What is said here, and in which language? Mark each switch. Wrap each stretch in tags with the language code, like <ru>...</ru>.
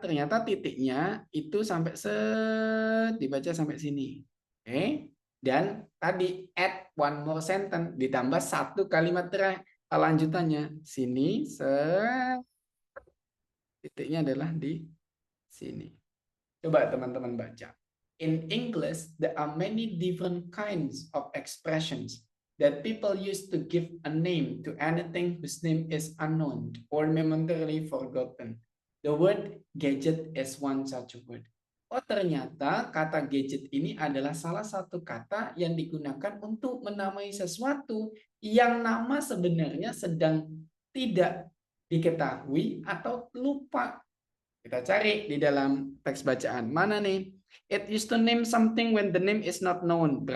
<id>Ternyata titiknya itu sampai dibaca sampai sini. Oke. Dan tadi</id> <en>add one more sentence,</en> <id>ditambah satu kalimat lanjutannya. Sini, titiknya adalah di sini. Coba teman-teman baca.</id> <en>In English, there are many different kinds of expressions that people use to give a name to anything whose name is unknown or momentarily forgotten. The word gadget is one such word.</en> <id>Oh, ternyata kata gadget ini adalah salah satu kata yang digunakan untuk menamai sesuatu yang nama sebenarnya sedang tidak diketahui atau lupa. Kita cari di dalam teks bacaan. Mana nih?</id> <en>It used to name something when the name is not known.</en>